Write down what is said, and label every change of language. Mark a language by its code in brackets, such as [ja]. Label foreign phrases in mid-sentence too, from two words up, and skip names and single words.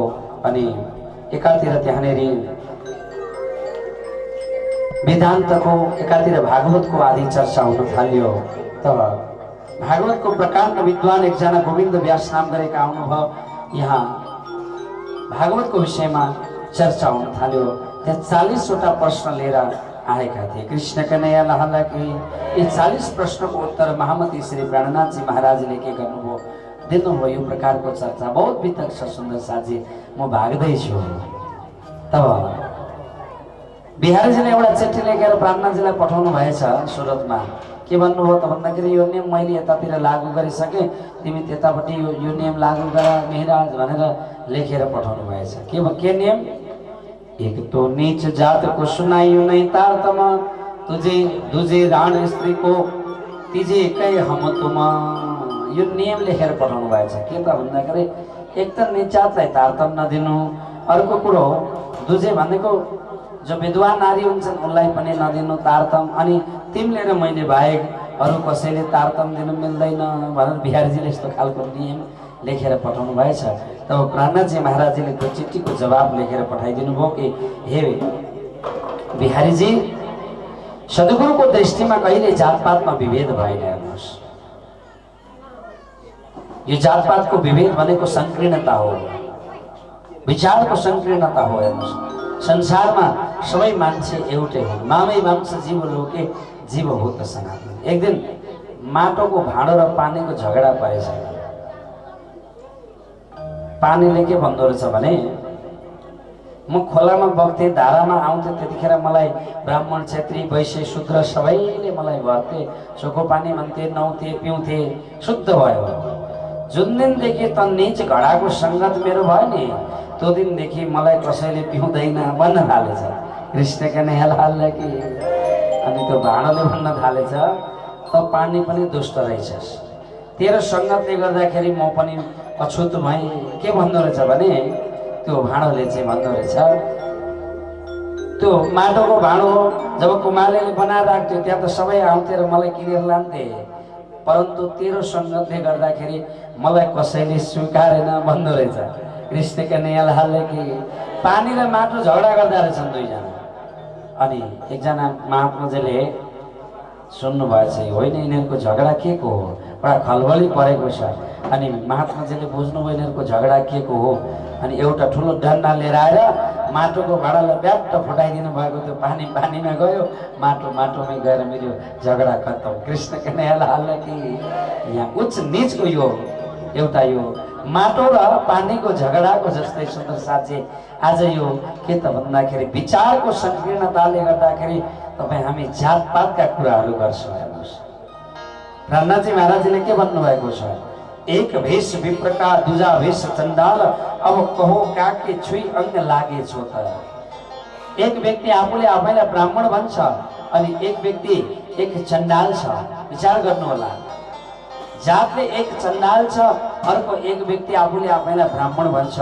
[ne] अनि एकातिर त्यहाँनिर वेदान्तको, एकातिर भागवतको आदि चर्चा हुन थाल्यो। तब भागवतको प्रकाण्ड विद्वान एकजना गोविन्द व्यास नाम गरेका आउनुभयो। यहाँ भागवतको विषयमा चर्चा हुन थाल्यो। त्यहाँ 40 वटा प्रश्न लिएर आएका थिए। [hi] कृष्ण कन्हैया लाल की [ne] ये 40 प्रश्नको उत्तर महामती श्री प्राणनाथजी महाराजले के गर्नुभयो, दिनुभयो। यो प्रकारको चर्चा बहुत वितक छ सुन्दर साथी। म भाग्दैछु। तब बिहारीजीले एउटा चिठी लेखेर प्राणनाथजीलाई पठाउनु भएछ सुरतमा। के भन्नुभयो त भन्दाखेरि यो नियम मैले यतातिर लागू गरिसकेँ, तिमी त्यतापट्टि यो नियम लागू गर मेहराज भनेर लेखेर पठाउनु भएछ। के नियम? [hi] एक तो नीच जात को सुनाइयो नहीं तारतम, तुझे दुजे राण स्त्री को तिजे कै हम तुम। [ne] यो नियम लेखेर पठाउनु भएछ। के त भन्दाखेरि एक त नीच जातलाई तारतम नदिनु, अर्को कुरो दुजे भनेको जो विद्वान नारी हुन्छन् उनलाई पनि नदिनु तारतम, अनि तिमीले र मैले बाहेक अरू कसैले तारतम दिनु मिल्दैन भनेर बिहारीजीले यस्तो खालको नियम लेखेर पठाउनु भएछ। तब प्राणनाथजी महाराजले त्यो चिठीको जवाब लेखेर पठाइदिनु भयो कि हे बिहारीजी, सद्गुरुको दृष्टिमा कहिले जातपातमा विभेद भएन। हेर्नुहोस्, यो जातपातको विभेद भनेको संकीर्णता हो, विचारको संकीर्णता हो। हेर्नुहोस्, संसारमा सबै मान्छे एउटै हुन्। [sa] मामै मांस जीव लोके जीवभूत सनातन। [ne] एक दिन माटोको भाँडो र पानीको झगडा परेछ। पानीले के भन्दो रहेछ भने, म खोलामा बग्थेँ, धारामा आउँथेँ, त्यतिखेर मलाई ब्राह्मण क्षेत्री वैश्य शूद्र सबैले मलाई भर्थे, चोखो पानी भन्थे, नुहाउँथे, पिउँथे, शुद्ध भयो। जुन दिनदेखि त नीच घडाको सङ्गत मेरो भयो नि, त्यो दिनदेखि मलाई कसैले पिउँदैन भन्न थालेछ। [hi] कृष्ण कन्हैया लाल की। [ne] अनि त्यो भाँडोले भन्न थालेछ, त पानी पनि दुष्ट रहेछस्, तेरो सङ्गतले गर्दाखेरि म पनि अछुत भएँ। के भन्दो रहेछ भने, त्यो भाँडोले चाहिँ भन्दो रहेछ, त्यो माटोको भाँडो जब कुमालेले बनाएर राख्थ्यो त्यहाँ त सबै आउँथे र मलाई किनेर लान्थे, परन्तु तेरो सङ्गतले गर्दाखेरि मलाई कसैले स्वीकारेन भन्दो रहेछ। [hi] कृष्ण कन्हैया लाल की। [ne] पानी र माटो झगडा गर्दा रहेछन् दुईजना। अनि एकजना महात्माजीले सुन्नु भएछ, होइन यिनीहरूको झगडा के को हो, बडा खलबली परेको छ। अनि महात्माजीले बुझ्नुभयो यिनीहरूको झगडा के को हो। अनि एउटा ठुलो डन्डा लिएर आएर माटोको भाँडालाई ब्याट्ट फुटाइदिनु भएको, त्यो पानी पानीमा गयो, माटो माटोमै गएर मेरो झगडा खत्तम। [hi] कृष्ण कन्हैया लाल की। [ne] यहाँ उच्च नीचको यो एउटा यो माटो र पानीको झगडाको जस्तै सुन्दर साथी आज यो के त भन्दाखेरि विचारको संकीर्णताले गर्दाखेरि तपाईँ हामी जातपातका कुराहरू गर्छौँ। हेर्नुहोस्, प्राणनाथजी महाराजले के भन्नुभएको छ, [hi] एक भेष विप्र का दूजा भेष चण्डाल, अब कहो काके छुई अंग लागे छो त। [ne] एक व्यक्ति आफूले आफैलाई ब्राह्मण भन्छ अनि एक व्यक्ति एक चण्डाल छ। विचार गर्नु होला, जातले एक चण्डाल छ, अर्को एक व्यक्ति आफूले आफैलाई ब्राह्मण भन्छ।